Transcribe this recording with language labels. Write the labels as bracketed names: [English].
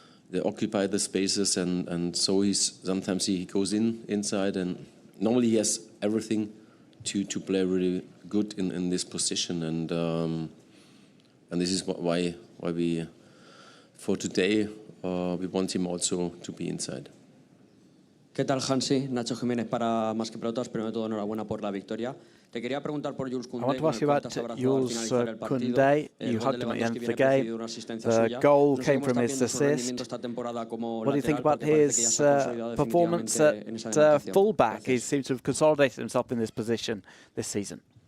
[English] They occupy the spaces, and so sometimes he goes inside, and normally he has everything to play really good in this position, and this is why we for today we want him also to be inside. [Spanish] ¿Qué tal, Hansi? Nacho Jiménez para Más que Pelotas. Primero de todo, enhorabuena por la victoria. Te quería preguntar por Jules Koundé. [English] I want to ask you about Jules Koundé. You hugged him at the end of the game. The goal came from his assist. What do you think about his performance at fullback? He seems to have consolidated himself in this position this season.